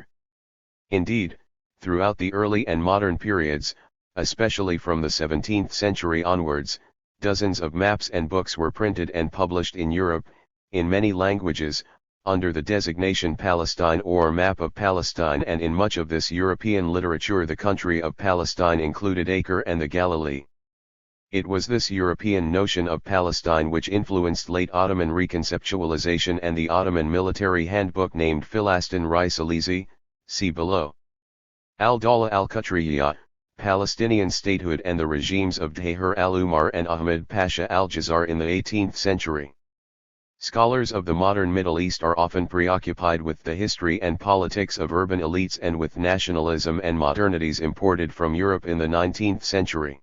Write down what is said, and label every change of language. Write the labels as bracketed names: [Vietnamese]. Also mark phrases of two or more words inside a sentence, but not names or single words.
[English] Indeed, throughout the early and modern periods, especially from the 17th century onwards, dozens of maps and books were printed and published in Europe, in many languages, under the designation Palestine or Map of Palestine, and in much of this European literature the country of Palestine included Acre and the Galilee. It was this European notion of Palestine which influenced late Ottoman reconceptualization and the Ottoman military handbook named Filastin Risalisi, see below. [Arabic] الدولة القطرية, [English] Palestinian statehood and the regimes of Tahir al-Umar and Ahmed Pasha al-Jazar in the 18th century. Scholars of the modern Middle East are often preoccupied with the history and politics of urban elites and with nationalism and modernities imported from Europe in the 19th century.